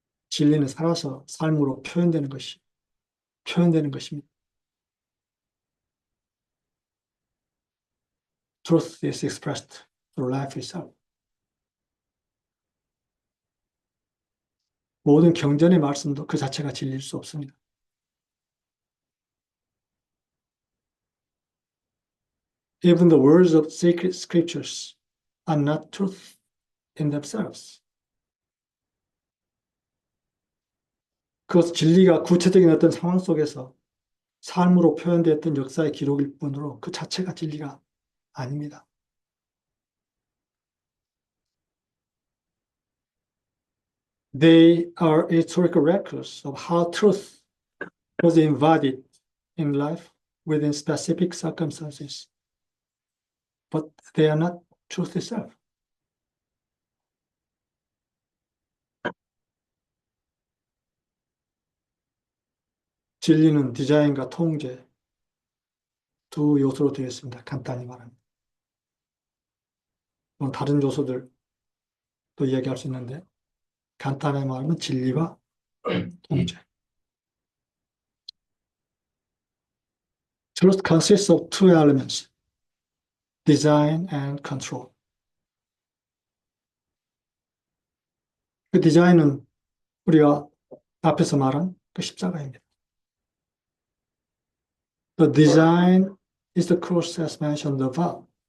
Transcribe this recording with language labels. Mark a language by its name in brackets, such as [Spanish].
[Korean] 진리는 살아서 삶으로 표현되는 것입니다. [English] Truth is expressed through life itself. [Korean] 모든 경전의 말씀도 그 자체가 진리일 수 없습니다. [English] Even the words of sacred scriptures are not truth in themselves. [Korean] 그것 진리가 구체적인 어떤 상황 속에서 삶으로 표현되었던 역사의 기록일 뿐으로 그 자체가 진리가 아닙니다. [English] They are historical records of how truth was embodied in life within specific circumstances. But they are not truth itself. [Korean] 진리는 디자인과 통제 두 요소로 되어 있습니다. 간단히 말하면. 다른 요소들도 이야기할 수 있는데 간단히 말하면 진리와 통제. [English] Truth consists of two elements, design and control. [Korean] 그 디자인은 우리가 앞에서 말한 그 십자가입니다. [English] The design is the cross as mentioned above.